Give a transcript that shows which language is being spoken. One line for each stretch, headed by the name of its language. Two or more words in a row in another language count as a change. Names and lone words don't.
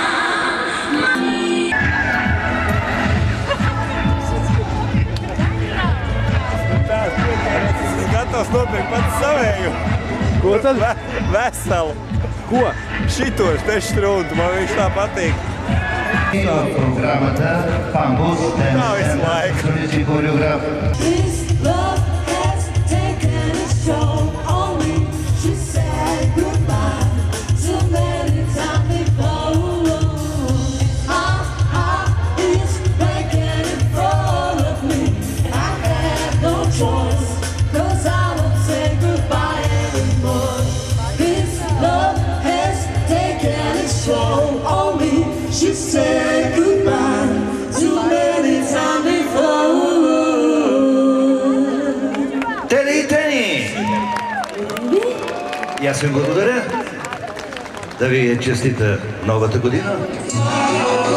Latvian: Es gatavs nopirkt pats savēju. Ko tad? Veselu. Ko? Šitos te štruntu, man viņš tā patīk. Programmata Pambus Nav visu laiku.
English: This love has taken its toll on me. She said goodbye so many times before. It's breaking in front of me. I have no choice, 'cause I won't say goodbye anymore. This love has taken its toll on me. She said goodbye too many times before.
Bulgarian: Тени! И аз ви благодаря да ви честита новата година.